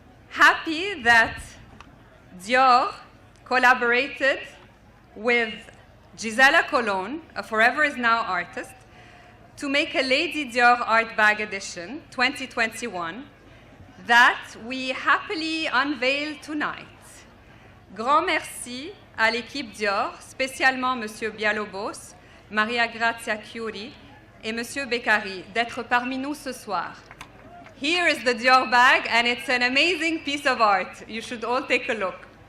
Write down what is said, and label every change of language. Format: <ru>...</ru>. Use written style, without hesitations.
<en>Happy that Dior collaborated with Gisela Colon, a Forever Is Now artist, to make a Lady Dior art bag edition 2021 that we happily unveil tonight.</en> <fr>Grand merci à l'équipe Dior, spécialement Monsieur Bialobos, Maria Grazia Chiuri et Monsieur Beccari, d'être parmi nous ce soir.</fr> <en>Here is the Dior bag, and it's an amazing piece of art. You should all take a look.</en>